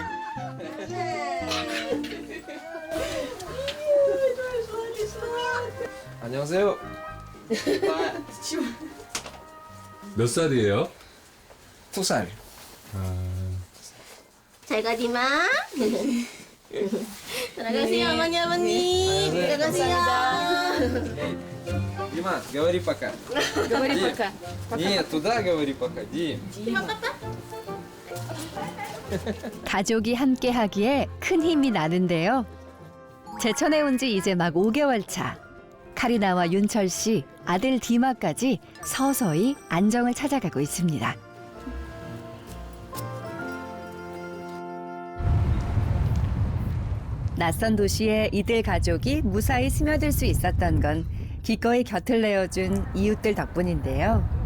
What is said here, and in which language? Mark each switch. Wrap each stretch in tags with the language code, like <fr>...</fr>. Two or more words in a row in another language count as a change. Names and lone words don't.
<ko>안녕하세요. 몇 살이에요? 2살. 잘 가, 디마. 들어가세요, 어머니, 어머니. 들어가세요.</ko> <ru>Дима, говори пока. Говори Дим. пока. Нет, туда говори пока. Дим.</ru> <ko>가족이 함께하기에 큰 힘이 나는데요. 제천에 온 지 이제 막 5개월 차. 카리나와 윤철 씨, 아들 디마까지 서서히 안정을 찾아가고 있습니다. 낯선 도시에 이들 가족이 무사히 스며들 수 있었던 건 기꺼이 곁을 내어준 이웃들 덕분인데요.</ko>